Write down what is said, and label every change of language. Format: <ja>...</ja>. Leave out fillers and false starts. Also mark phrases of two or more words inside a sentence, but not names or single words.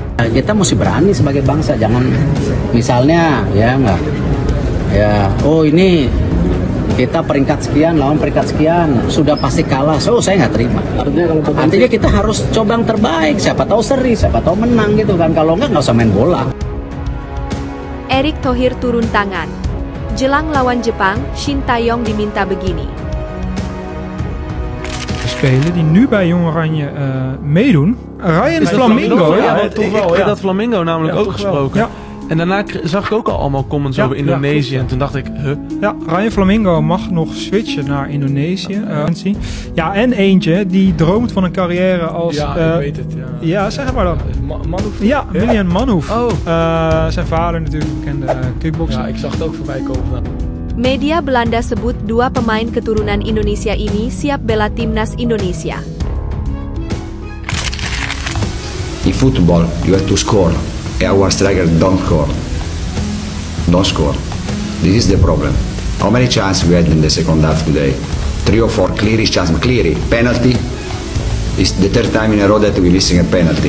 <id>kita mesti berani sebagai bangsa, jangan misalnya ini kita peringkat sekian lawan peringkat sekian sudah pasti kalah, saya nggak terima. Artinya kita harus coba yang terbaik, siapa tahu seri, siapa tahu menang gitu kan, kalau nggak usah main bola. Erick Thohir turun tangan. Jelang lawan Jepang, Shin Tae-yong diminta begini.</id> <nl>Spelen die nu bij Jong Oranje meedoen. Ryan Flamingo. Ik had Flamingo namelijk ook gesproken. Ja. En daarna zag ik ook al allemaal comments over Indonesië. En toen dacht ik, Ja, Ryan Flamingo mag nog switchen naar Indonesië. En eentje die droomt van een carrière als... ik weet het. Ja, zeg maar dan. Manhoef? Ja, Milian Manhoef. Zijn vader natuurlijk, bekende kickbokser. Ja, ik zag het ook voorbij komen.</nl> <id>Media Belanda sebut 2 pemain keturunan Indonesia ini siap bela timnas Indonesia.</id> <en>In football, you have to score. Our striker don't score. This is the problem. How many chances we had in the second half today? 3 or 4 clear chances. Clear penalty. It's the third time in a row that we're missing a penalty.</en>